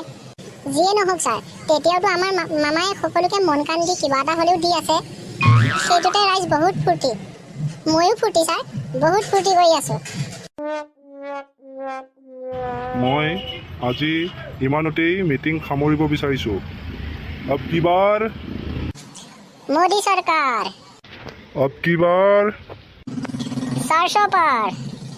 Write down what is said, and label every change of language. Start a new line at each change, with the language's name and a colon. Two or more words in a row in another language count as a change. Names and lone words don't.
Assamese: যিয়ে নহওক ছাৰ, তেতিয়াওতো আমাৰ মামাই সকলোকে মন কাণ দি কিবা এটা হ'লেও দি আছে। সেইটোতে ৰাইজ বহুত ফূৰ্তি, ময়ো ফূৰ্তি ছাৰ, বহুত ফূৰ্তি কৰি আছোঁ। মই আজি ইমানতেই মিটিং সামৰিব বিচাৰিছোঁ।
Hindi: अब की बार मोदी सरकार, अब की बार 400 पर।